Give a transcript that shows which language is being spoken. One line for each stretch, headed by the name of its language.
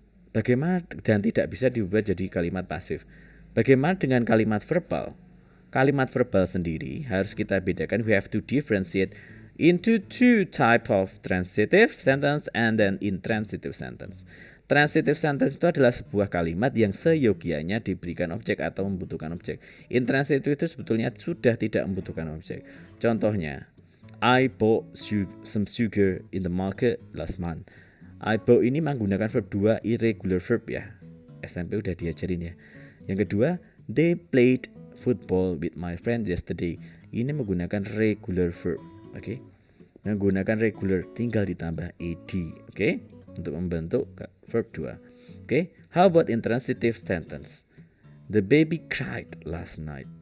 Indonesian: Bagaimana dan tidak bisa diubah jadi kalimat pasif. Bagaimana dengan kalimat verbal? Kalimat verbal sendiri harus kita bedakan.
English: We have to differentiate into 2 type of transitive sentence and then intransitive sentence.
Indonesian: Transitive sentence itu adalah sebuah kalimat yang seyogianya diberikan objek atau membutuhkan objek. Intransitive itu sebetulnya sudah tidak membutuhkan objek.
English: Contohnya, I bought some sugar in the market last month.
Indonesian: I bought ini menggunakan verb 2, irregular verb ya. SMP udah diajarin ya. Yang kedua,
English: they played football with my friend yesterday.
Indonesian: Ini menggunakan regular verb. Oke. Menggunakan regular tinggal ditambah ed. Oke. Untuk membentuk verb 2. Oke.
English: How about intransitive sentence? The baby cried last night.